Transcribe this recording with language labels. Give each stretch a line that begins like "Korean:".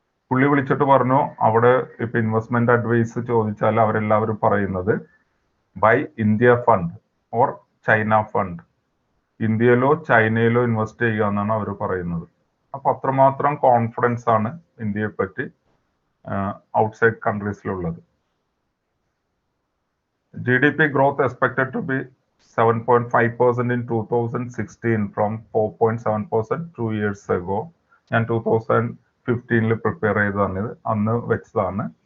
Malayalam: പുള്ളി വിളിച്ചിട്ട് പറഞ്ഞു, അവിടെ ഇപ്പൊ ഇൻവെസ്റ്റ്മെന്റ് അഡ്വൈസ് ചോദിച്ചാൽ അവരെല്ലാവരും പറയുന്നത്
English: buy India fund or China fund,
Malayalam: ഇന്ത്യയിലോ ചൈനയിലോ invest ചെയ്യുക എന്നാണ് അവർ പറയുന്നത്. അപ്പൊ അത്രമാത്രം കോൺഫിഡൻസ് ആണ് ഇന്ത്യയെ പറ്റി outside കൺട്രീസിലുള്ളത്.
English: GDP growth expected to be 7.5% in 2016 from 4.7% 2 years ago.
Malayalam: ഞാൻ 2015 പ്രിപ്പയർ ചെയ്തതാണ്, അന്ന് വെച്ചതാണ്.